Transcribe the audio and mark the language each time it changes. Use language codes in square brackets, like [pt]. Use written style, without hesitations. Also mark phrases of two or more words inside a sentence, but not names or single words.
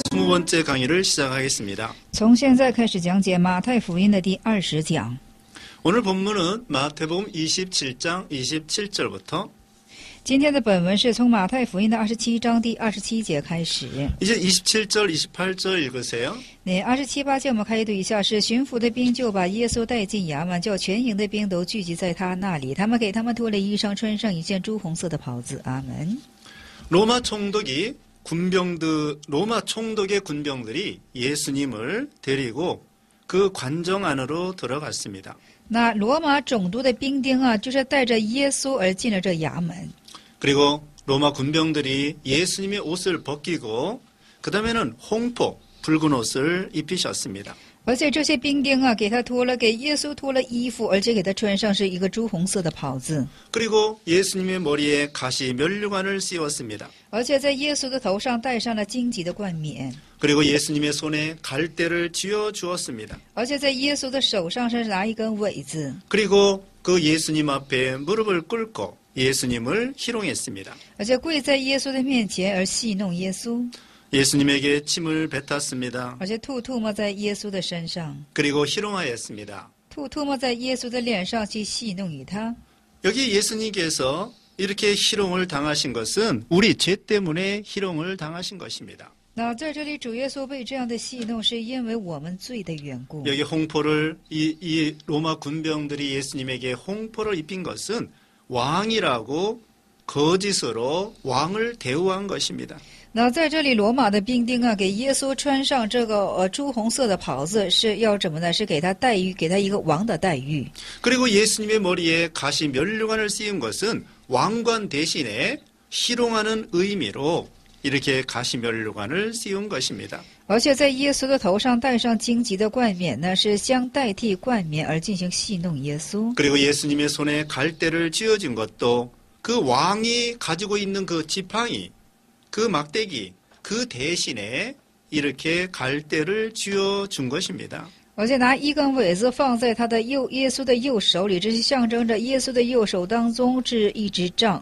[ko] 22번째 강의를 시작하겠습니다. [zh] 从现在开始讲解马太福音的第20讲。 [ko] 오늘 본문은 마태복음 27장 27절부터 [zh] 今天的本文是从马太福音的27章第27节开始。 [ko] 이제 27절, 28절 읽으세요. [zh] 那27、28节我们开读一下，是巡抚的兵就把耶稣带进衙门，叫全营的兵都聚集在他那里。他们给他们脱了衣裳，穿上一件朱红色的袍子。阿门。 [ko] 로마 총독의 군병들이 예수님을 데리고 그 관정 안으로 들어갔습니다. [zh] 那罗马总督的兵丁啊，就是带着耶稣而进了这衙门。 [ko] 그리고 로마 군병들이 예수님의 옷을 벗기고 그 다음에는 홍포, 붉은 옷을 입히셨습니다. [zh] 而且这些兵丁啊，给耶稣脱了衣服，而且给他穿上是一个朱红色的袍子。 [ko] 그리고 예수님의 머리에 가시 면류관을 씌웠습니다. [zh] 而且在耶稣的头上戴上了荆棘的冠冕。 [ko] 그리고 예수님의 손에 갈대를 쥐어 주었습니다. [zh] 而且在耶稣的手上是拿一根苇子。 [ko] 그리고 그 예수님 앞에 무릎을 꿇고 예수님을 희롱했습니다. [zh] 而且跪在耶稣的面前而戏弄耶稣。 [ko] 예수님에게 침을 뱉었습니다. [zh] 而且吐沫在耶稣的身上。 [ko] 그리고 희롱하였습니다. [zh] 吐沫在耶稣的脸上去戏弄于他。 [ko] 여기 예수님께서 이렇게 희롱을 당하신 것은 우리 죄 때문에 희롱을 당하신 것입니다. [zh] 那在这里主耶稣被这样的戏弄，是因为我们罪的缘故。 [ko] 여기 홍포를 이 로마 군병들이 예수님에게 홍포를 입힌 것은 왕이라고 거짓으로 왕을 대우한 것입니다. [zh] 那在这里，罗马的兵丁啊，给耶稣穿上这个朱红色的袍子，是要怎么呢？是给他待遇，给他一个王的待遇。 [ko] 그리고 예수님의 머리에 가시 면류관을 씌운 것은 왕관 대신에 희롱하는 의미로 이렇게 가시 면류관을 씌운 것입니다. [zh] 而且在耶稣的头上戴上荆棘的冠冕呢，是相代替冠冕而进行戏弄耶稣。 [ko] 그리고 예수님의 손에 갈대를 쥐어준 것도 그 왕이 가지고 있는 그 지팡이, 그 막대기, 그 대신에 이렇게 갈대를 쥐어준 것입니다. [zh] 而且拿一根苇子放在耶稣的右手里，这是象征着耶稣的右手当中是一支杖。